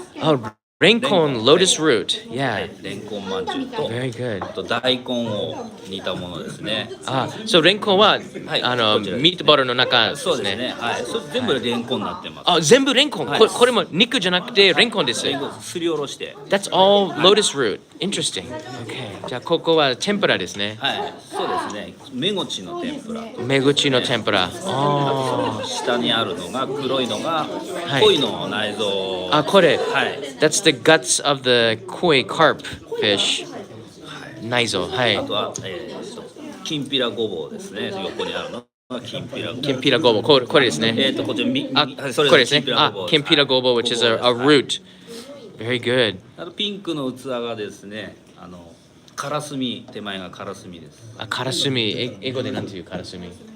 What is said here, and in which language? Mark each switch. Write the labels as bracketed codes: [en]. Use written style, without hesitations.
[en] Oh, レンコン lotus root. Yeah. [ja] レンコンまんじゅうと、 [en] Very good. [ja] あと大根を煮たものですね。そう、レンコンは、ミートボールの中ですね。そうですね。はい。それ全部レンコンになってます。あ、全部レンコン。これも肉じゃなくてレンコンです。すりおろして。 [en] That's all lotus root. Interesting. [ja] Okay. じゃあここは天ぷらですね。はい。そうですね。めごちの天ぷら。めごちの天ぷら。下にあるのが黒いのが鯉の内臓。あ、これ。はい。 [en] That's the guts of the koi carp fish. [ja] 内臓。はい。あとはきんぴらごぼうですね。横にあるの。きんぴらごぼう。これですね。こちらこれですね。 [en] きんぴらごぼう which is a root. Very good. [ja] あとピンクの器がですね、からすみ、手前がからすみです。からすみ。英語でなんていうからすみ？